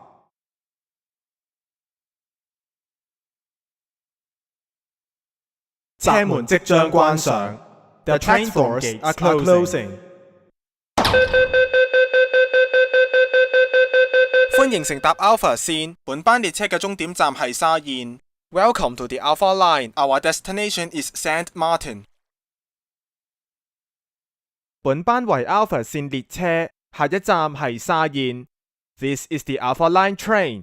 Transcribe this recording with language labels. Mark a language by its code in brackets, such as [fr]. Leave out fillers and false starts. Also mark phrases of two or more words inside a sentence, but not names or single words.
[yue] 車門即將關上。 [en] The train doors are closing。 [yue] 歡迎乘搭 Alpha 線，本班列車嘅終點站係沙燕。 [en] Welcome to the Alpha Line. Our destination is Saint Martin. [yue] 本班為 Alpha 線列車，下一站係沙燕。 [en] This is the Alpha Line train.